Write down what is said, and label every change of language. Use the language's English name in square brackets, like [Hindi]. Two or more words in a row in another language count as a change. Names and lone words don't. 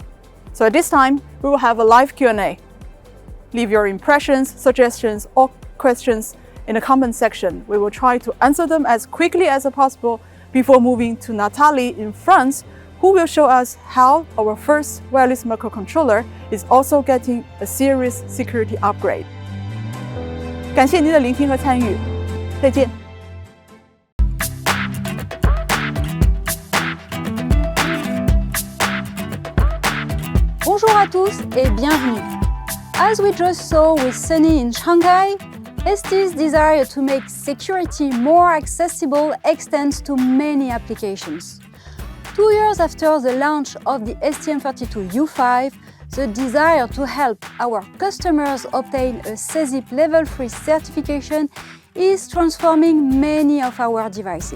[English] So at this time, we will have a live Q&A. Leave your impressions, suggestions, or questions in the comment section. We will try to answer them as quickly as possible before moving to Natalie in France, who will show us how our first wireless microcontroller is also getting a serious security upgrade. [Chinese] 感谢您的聆听和参与，再见。 [French] Bonjour à tous et bienvenue. [English] As we just saw with Sunny in Shanghai, ST's desire to make security more accessible extends to many applications. 2 years after the launch of the STM32U5, the desire to help our customers obtain a CESIP Level 3 certification is transforming many of our devices.